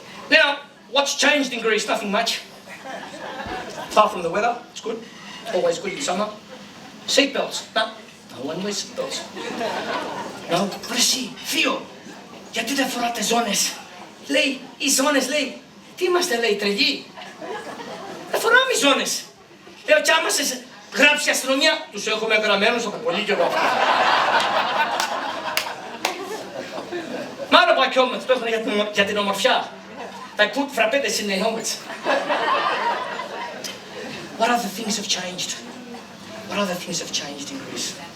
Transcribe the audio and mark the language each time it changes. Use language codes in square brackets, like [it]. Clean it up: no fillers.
[en] Now, what's changed in Greece? Nothing much. Apart from the weather, it's good. It's always good in summer. Seatbelts. No one wears seatbelts. No. [el] But εσύ, θείο, γιατί δεν φοράτε ζώνες? Λέει, οι ζώνες, λέει, τι είμαστε, λέει, τρελοί? Δεν φοράμε ζώνες. Λέω, κι άμα σε γράψει η αστυνομία, τους έχουμε γραμμένους από πολύ καιρό. Μάλλον πάει και όμως, το έχουν για την ομορφιά. [en] They put frappettes in their helmets. What other things have changed? What other things have changed in Greece?